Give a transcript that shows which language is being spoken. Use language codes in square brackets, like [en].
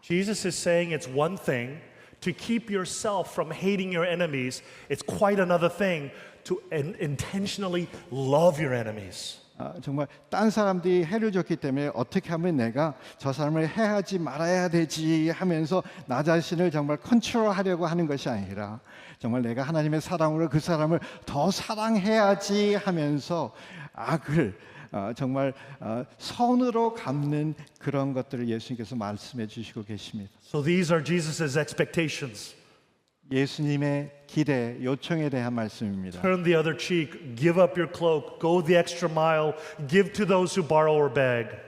[en] Jesus is saying it's one thing to keep yourself from hating your enemies. It's quite another thing to intentionally love your enemies. [ko] 정말 딴 사람들이 해를 줬기 때문에 어떻게 하면 내가 저 사람을 해하지 말아야 되지 하면서 나 자신을 정말 컨트롤하려고 하는 것이 아니라 정말 내가 하나님의 사랑으로 그 사람을 더 사랑해야지 하면서 악을 정말 선으로 갚는 그런 것들을 예수님께서 말씀해 주시고 계십니다. [en] So these are Jesus's expectations. [ko] 예수님의 기대, 요청에 대한 말씀입니다. [en] Turn the other cheek, give up your cloak, go the extra mile, give to those who borrow or beg.